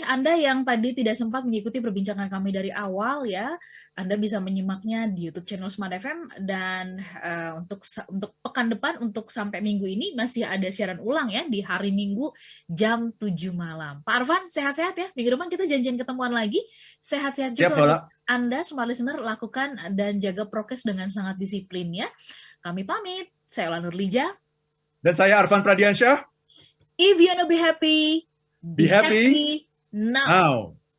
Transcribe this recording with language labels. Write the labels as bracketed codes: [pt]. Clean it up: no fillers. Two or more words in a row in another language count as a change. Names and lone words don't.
[id] Anda yang tadi tidak sempat mengikuti perbincangan kami dari awal ya, Anda bisa menyimaknya di YouTube channel Smart FM, dan untuk pekan depan, untuk sampai minggu ini masih ada siaran ulang ya di hari Minggu jam 7 malam. Pak Arfan, sehat-sehat ya. Minggu depan kita janjian ketemuan lagi. Sehat-sehat juga. Anda Smart Listener, lakukan dan jaga prokes dengan sangat disiplin ya. Kami pamit. Saya Ola Nurlija. Dan saya Arfan Pradiansyah. [en] If you wanna be happy, be happy now.